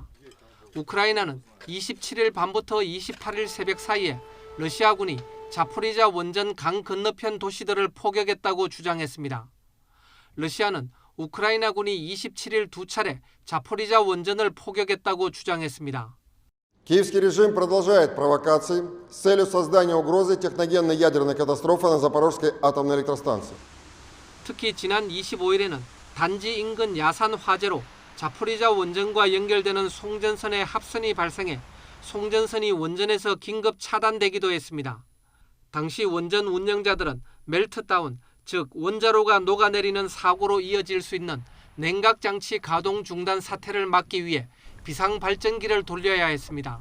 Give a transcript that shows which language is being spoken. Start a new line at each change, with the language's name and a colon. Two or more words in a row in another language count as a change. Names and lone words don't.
Korean: 우크라이나는 27일 밤부터 28일 새벽 사이에 러시아군이 자포리자 원전 강 건너편 도시들을 포격했다고 주장했습니다. 러시아는 우크라이나군이 27일 두 차례 자포리자 원전을 포격했다고 주장했습니다.
Russian: Киевский режим продолжает провокации с целью создания угрозы техногенной ядерной катастрофы на Запорожской атомной электростанции.
Korean: 특히 지난 25일에는 단지 인근 야산 화재로 자포리자 원전과 연결되는 송전선에 합선이 발생해 송전선이 원전에서 긴급 차단되기도 했습니다. 당시 원전 운영자들은 멜트다운, 즉 원자로가 녹아내리는 사고로 이어질 수 있는 냉각장치 가동 중단 사태를 막기 위해 비상발전기를 돌려야 했습니다.